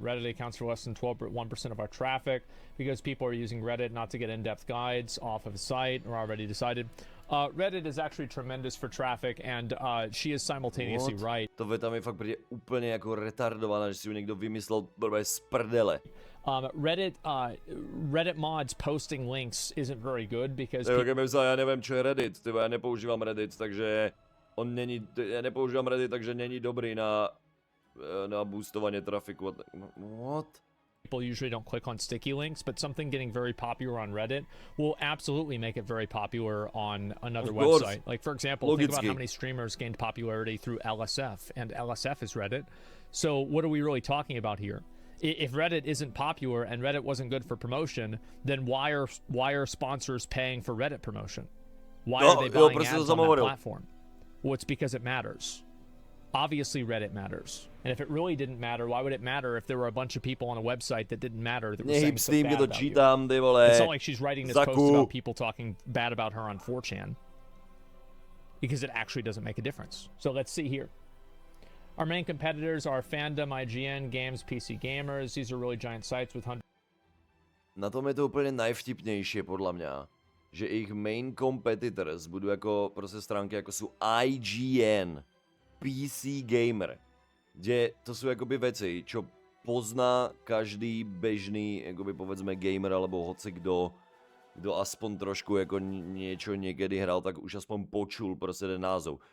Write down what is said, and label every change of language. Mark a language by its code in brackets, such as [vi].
[en] Reddit accounts for less than 1% of our traffic because people are using Reddit not to get in-depth guides off of a site or already decided. Reddit is actually tremendous for traffic, and she is simultaneously right. [cs] To věta mi fakt přijde úplně jako retardovaná, že si ju někdo vymyslel z prdele. [en] Reddit mods posting links isn't very good because... [cs] Já nevím, čo je Reddit, já nepoužívám Reddit, takže já nepoužívám Reddit, takže není dobrý na boostovanie trafiku. [en] What? People usually don't click on sticky links, but something getting very popular on Reddit will absolutely make it very popular on another website. Like, for example, think about how many streamers gained popularity through LSF, and LSF is Reddit. So what are we really talking about here? If Reddit isn't popular and Reddit wasn't good for promotion, then why are sponsors paying for Reddit promotion? Why are they buying ads on that platform? Well, it's because it matters. Obviously, Reddit matters. And if it really didn't matter, why would it matter if there were a bunch of people on a website that didn't matter that were saying so bad about you? It's not like she's writing this post about people talking bad about her on 4chan. Because it actually doesn't make a difference. So let's see here. Our main competitors are Fandom, IGN, Games, PC Gamers. These are really giant sites with hundreds. [cs] Na tom je to úplně najvtipnější, podle mě. [sk] že ich [en] main competitors [sk] budú ako proste stránky ako sú IGN, PC Gamer, kde to sú akoby veci, čo pozná každý bežný, akoby povedzme gamer alebo hocikdo, kdo aspoň trošku jako niečo niekedy hral, tak už aspoň počul prostě ten názov.